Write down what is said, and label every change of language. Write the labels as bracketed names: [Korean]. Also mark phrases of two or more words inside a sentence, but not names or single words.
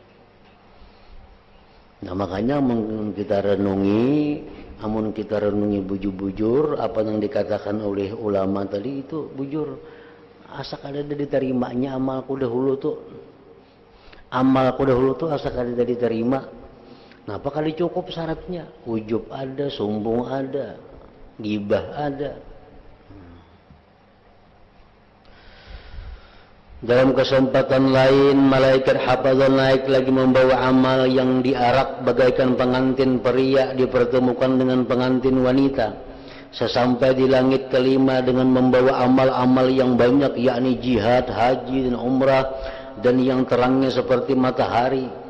[Indonesian] Nah makanya kita renungi, amun kita renungi bujur-bujur apa yang dikatakan oleh ulama tadi itu bujur. [Banjar] Asa kada diterimanya amalku dahulu tuh. Amalku dahulu tuh asa kada diterima. [Indonesian] Kenapa kali cukup syaratnya? Ujub ada, sombong ada, gibah ada. Dalam kesempatan lain, malaikat hafazah naik lagi membawa amal yang diarak bagaikan pengantin pria dipertemukan dengan pengantin wanita. Sesampai di langit kelima dengan membawa amal-amal yang banyak, yakni jihad, haji dan umrah, dan yang terangnya seperti matahari.